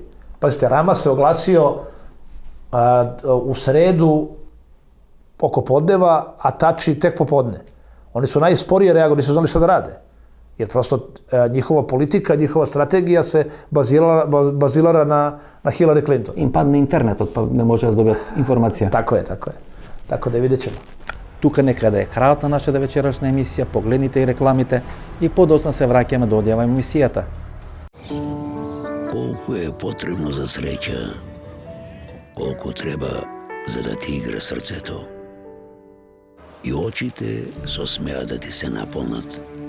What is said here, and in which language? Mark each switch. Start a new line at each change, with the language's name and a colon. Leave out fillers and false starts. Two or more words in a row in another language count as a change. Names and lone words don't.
Serbian: Pazite, Rama se oglasio u sredu oko podneva, a Tači tek popodne. Oni su najsporije reagovali, nisu znali šta da rade. Jer prosto njihova politika, njihova strategija se bazilara na Hillary Clinton. Im padne internet, pa ne može dobiti informacija. Tako je. Tako da vidjet ćemo.
Macedonian: Тука некаде е крајот на нашата вечерашна емисија, погледнете и рекламите и подоцна се враќаме до одјава емисијата. Колку е потребно за среќа, колку треба за да ти игра срцето. И очите со смеа да ти се наполнат.